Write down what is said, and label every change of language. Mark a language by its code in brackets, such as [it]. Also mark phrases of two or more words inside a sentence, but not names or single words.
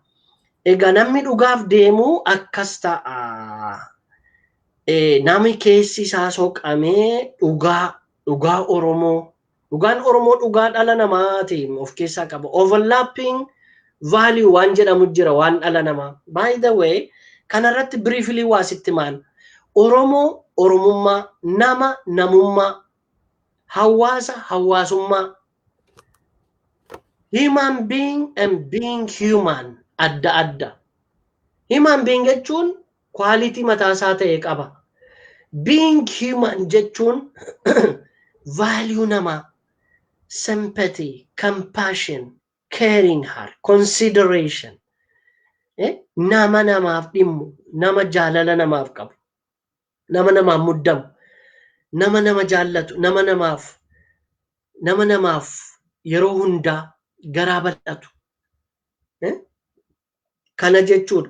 [om] Egaa namni dhugaaf deemu akkas ta'a. Namni keessi isaa soqamee dhugaa Oromoo. Dhugaan Oromoo dhugaa dhala namaati of keessaa qaba. [en] Overlapping value [om] waan jedhamu jira waan dhala namaa. [en] By the way, [om] kanarratti briefly waa sitti maal. Oromoo Oromummaa, nama namummaa, hawaasa hawaasummaa. [en] Human being and being human [om] adda adda. [en] Human being [om] jechuun quality mataasaa ta'e qaba. [en] Being human [om] jechuun value namaa. [en] Sympathy, compassion, caring heart, consideration. [om] Nama namaaf dhimmu, nama jaalala namaaf qabu, nama namaaf muddamu, nama nama jaallatu, nama namaaf yeroo hundaa garaa bal'atu. Kana jechuudha.